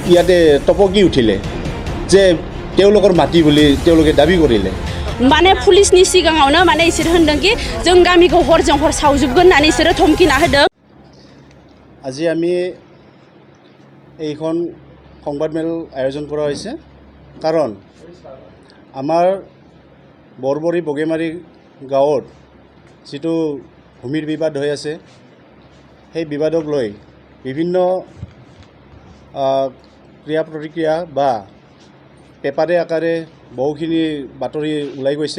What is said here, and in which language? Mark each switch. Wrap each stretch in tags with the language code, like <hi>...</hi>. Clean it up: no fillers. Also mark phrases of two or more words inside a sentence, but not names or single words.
<as>ইয়াতে টপকি উঠিলে যে তেওঁলোকৰ মাটি বুলি তেওঁলোকে দাবী কৰিলে।</as> <brx>माने पुलिसनि सिगाङावनो माने इसोर होनदोंकि जों गामिखौ हरजों हर सावजोबगोन होननानै इसोरो धमकिना होदों।</brx> <as>আজি আমি এইখন সংবাদমেল আয়োজন কৰা হৈছে কাৰণ আমাৰ বৰবৰী বগেমাৰী গাঁৱত যিটো ভূমিৰ বিবাদ হৈ আছে সেই বিবাদক লৈ বিভিন্ন ক্ৰিয়া প্ৰতিক্ৰিয়া বা পেপাৰে আকাৰে বহুখিনি বাতৰি ওলাই গৈছে।</as>